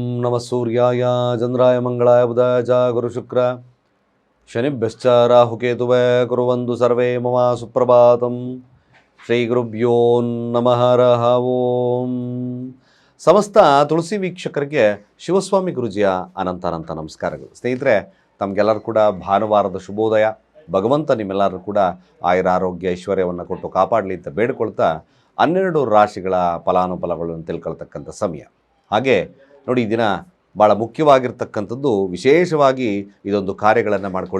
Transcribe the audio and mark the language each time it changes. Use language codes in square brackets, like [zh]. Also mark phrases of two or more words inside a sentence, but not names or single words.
[sa] ನಮಃ ಸೂರ್ಯಾಯ ಚಂದ್ರಾಯ ಮಂಗಳಾಯ ಬುಧಾಯ ಚ ಗುರುಶುಕ್ರ ಶನಿಭ್ಯಶ್ಚ ರಾಹುಕೇತುವೇ ಕುರ್ವಂತು ಸರ್ವೇ ಮಮ ಸುಪ್ರಭಾತಂ. ಶ್ರೀ ಗುರುಭ್ಯೋ ನಮಃ ಹರಃ ಓಂ. [kn] ಸಮಸ್ತ ತುಳಸಿ ವೀಕ್ಷಕರಿಗೆ ಶಿವಸ್ವಾಮಿ ಗುರುಜಿಯ ಅನಂತ ನಮಸ್ಕಾರಗಳು. ಸ್ನೇಹಿತರೆ, ತಮಗೆಲ್ಲರೂ ಕೂಡ ಭಾನುವಾರದ ಶುಭೋದಯ. ಭಗವಂತ ನಿಮ್ಮೆಲ್ಲರೂ ಕೂಡ ಆಯುರ ಆರೋಗ್ಯ ಐಶ್ವರ್ಯವನ್ನು ಕೊಟ್ಟು ಕಾಪಾಡಲಿ ಅಂತ ಬೇಡಿಕೊಳ್ತಾ 12 ರಾಶಿಗಳ ಫಲಾನುಫಲಗಳನ್ನು ತಿಳ್ಕೊಳ್ತಕ್ಕಂಥ ಸಮಯ. ಹಾಗೆ ನೋಡಿ, ಈ ದಿನ ಭಾಳ ಮುಖ್ಯವಾಗಿರ್ತಕ್ಕಂಥದ್ದು, ವಿಶೇಷವಾಗಿ ಇದೊಂದು ಕಾರ್ಯಗಳನ್ನು ಮಾಡ್ಕೊಳ್ಳಿ.